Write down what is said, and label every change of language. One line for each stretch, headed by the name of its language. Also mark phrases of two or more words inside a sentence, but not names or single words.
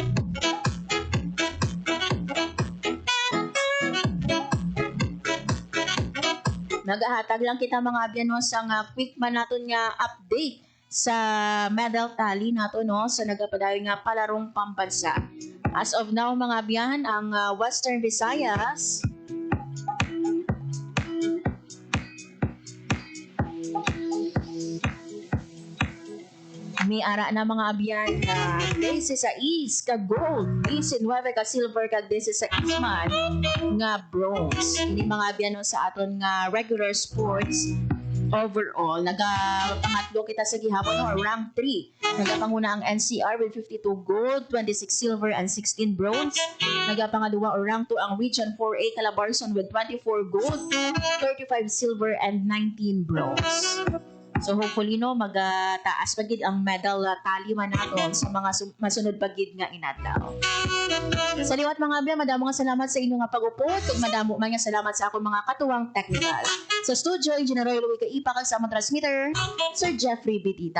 Hiligaynon: Nagahatag lang kita mga abyan no sa quick man naton nga update sa
English: medal tally
Hiligaynon: nato no sa nagapadayon nga palarong pambansa.
English: As of now
Hiligaynon: mga abyan, ang Western Visayas may ara na mga abyan na 16 ka gold, 19 ka silver, kag 16 man nga bronze. Ini mga abyan no, sa aton nga regular sports overall. Nagapangatlo kita sa gihapon no, rank 3. Nagapanguna ang NCR
English: with 52 gold, 26 silver, and 16 bronze.
Hiligaynon: Nagapangaduwa o rank 2 ang Region 4A Calabarzon
English: with 24 gold, 35 silver, and 19 bronze.
Hiligaynon: So hopefully no magtaas pagid ang
English: medal tally
Hiligaynon: man naton sa mga masunod pagid nga inadlaw. Sa liwat mga abya, madamo nga salamat sa inyo nga pag-upot ug madamo man nga salamat sa akong mga katuwang technical. Sa studio, Engineer Louie Kaipa kag sa among transmitter, Sir Jeffrey Bitita.